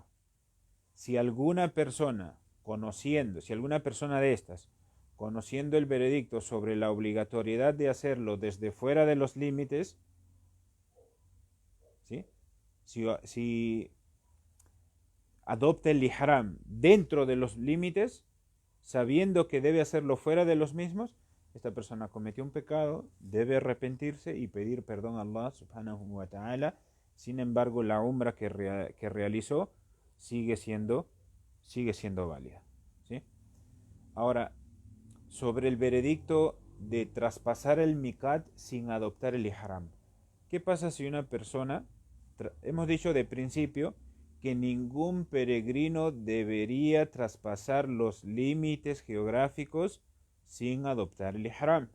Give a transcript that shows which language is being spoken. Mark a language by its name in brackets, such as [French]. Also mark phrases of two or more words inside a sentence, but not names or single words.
[Spanish] Si alguna persona de estas, conociendo el veredicto sobre la obligatoriedad de hacerlo desde fuera de los límites, ¿sí? Si adopta el ihram dentro de los límites, sabiendo que debe hacerlo fuera de los mismos, esta persona cometió un pecado, debe arrepentirse y pedir perdón a Allah [Arabic] سبحانه وتعالى. [Spanish] Sin embargo, la umra que realizó sigue siendo válida, ¿sí? Ahora, sobre el veredicto de traspasar el miqat sin adoptar el ihram. ¿Qué pasa si una persona, hemos dicho de principio que ningún peregrino debería traspasar los límites geográficos sin adoptar el ihram?